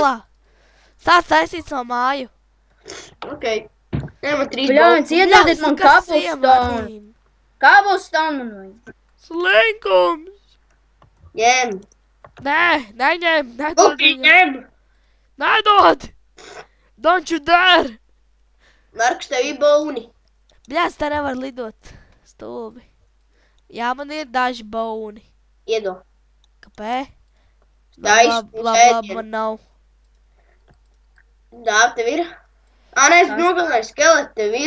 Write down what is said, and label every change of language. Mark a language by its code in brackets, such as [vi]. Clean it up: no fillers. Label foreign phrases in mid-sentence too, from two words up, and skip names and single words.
[lv] malā. Sāc taisīt savu māju. Ok. Nē, man 3 Bļāns, iedodiet man Kas kabelstonu. iemanīm? Kabelstonu man vajag. Slinkums! Ņem. Nē, neņem, nedod Ok, viņam. ņem. Nedod! [en] Don't you dare! [lv] Markus, tev ir bauni. Bļās, tā nevar lidot. Stulbi. Jā, man ir daži bauni. Iedo. Kāpēc? Taisni Labi, man nav. Dāv, tev ir? Nē, es nogalināju skeletu, tev ir.